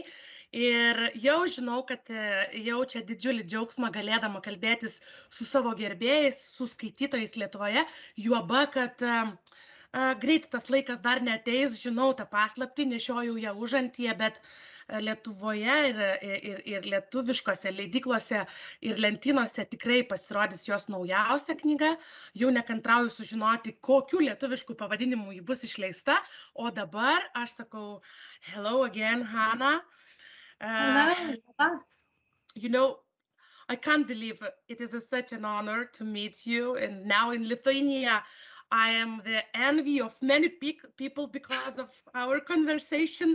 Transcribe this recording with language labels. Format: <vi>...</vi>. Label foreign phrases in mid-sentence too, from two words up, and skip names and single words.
<lt>Ir jau žinau, kad jaučia didžiulį džiaugsmą galėdama kalbėtis su savo gerbėjais, su skaitytojais Lietuvoje, juoba, kad greit tas laikas dar neateis, žinau tą paslaptį, nešiojau ją užantyje, bet Lietuvoje ir lietuviškose leidyklose ir lentynose tikrai pasirodys jos naujausia knyga. Jau nekantrauju sužinoti, kokiu lietuvišku pavadinimu ji bus išleista. O dabar aš sakau,</lt> <en>hello again, Hannah. Hello. You know, I can't believe it is such an honor to meet you. And now in Lithuania, I am the envy of many people because of our conversation.</en>